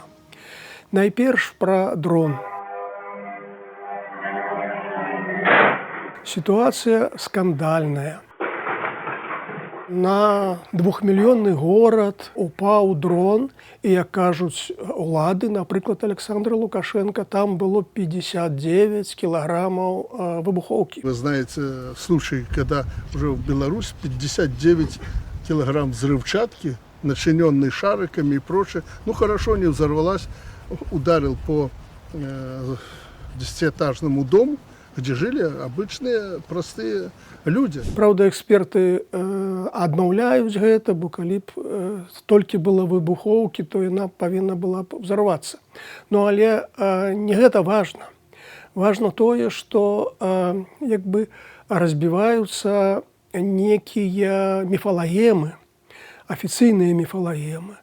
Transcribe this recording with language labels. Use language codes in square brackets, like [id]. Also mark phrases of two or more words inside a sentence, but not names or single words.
[be] Найперш пра дрон. Сітуацыя скандальная. На 2-мільённы горад упаў дрон, і, як кажуць улады, напрыклад, Александра Лукашенко, там было 59 килограммов выбуховки. [ru] Вы знаете случай, когда уже в Беларусь 59 килограмм взрывчатки, начиненной шариками и прочее, ну хорошо, не взорвалась, ударил по 10-этажному дому, где жили обычные простые люди. Правда, [be] эксперты адмаўляюць гэта, бо калі б толькі было выбухоўкі, то яна павінна была б взорвацца. Ну, але не гэта важна. Важна тое, што як бы разбіваюцца некія міфалагемы, афіцыйныя міфалагемы.